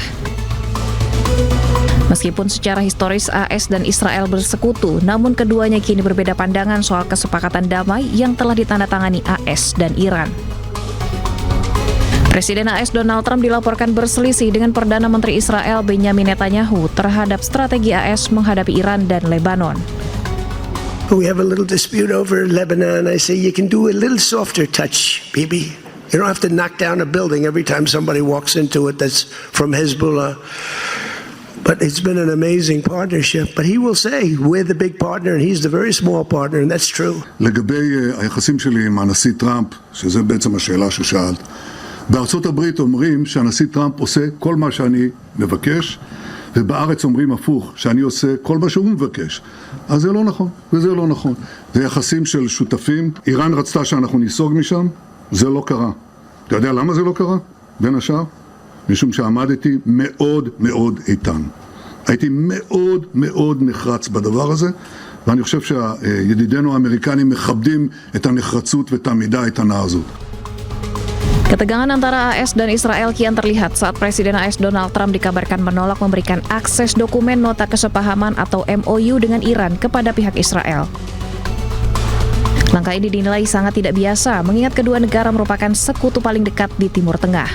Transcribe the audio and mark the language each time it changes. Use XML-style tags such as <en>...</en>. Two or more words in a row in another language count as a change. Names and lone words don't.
<id>Meskipun secara historis AS dan Israel bersekutu, namun keduanya kini berbeda pandangan soal kesepakatan damai yang telah ditandatangani AS dan Iran. Presiden AS Donald Trump dilaporkan berselisih dengan Perdana Menteri Israel Benyamin Netanyahu terhadap strategi AS menghadapi Iran dan Lebanon.</id> <en>We have a little dispute over Lebanon. I say you can do a little softer touch, baby. You don't have to knock down a building every time somebody walks into it that's from Hezbollah. But it's been an amazing partnership. But he will say, we're the big partner and he's the very small partner, and that's true.</en> <he>לגבי היחסים שלי עם הנשיא טראמפ, שזה בעצם השאלה ששאלת, בארצות הברית אומרים שהנשיא טראמפ עושה כל מה שאני מבקש, ובארץ אומרים הפוך, שאני עושה כל מה שהוא מבקש. אז זה לא נכון, וזה לא נכון. זה יחסים של שותפים. איראן רצתה שאנחנו ניסוג משם, זה לא קרה. אתה יודע למה זה לא קרה? בין השאר? משום שעמדתי מאוד מאוד איתן. הייתי מאוד מאוד נחרץ בדבר הזה, ואני חושב שידידינו האמריקנים מכבדים את הנחרצות ואת העמידה האיתנה הזאת.</he> <id>Ketegangan antara AS dan Israel kian terlihat saat Presiden AS Donald Trump dikabarkan menolak memberikan akses dokumen nota kesepahaman atau MOU dengan Iran kepada pihak Israel. Langkah ini dinilai sangat tidak biasa mengingat kedua negara merupakan sekutu paling dekat di Timur Tengah.</id>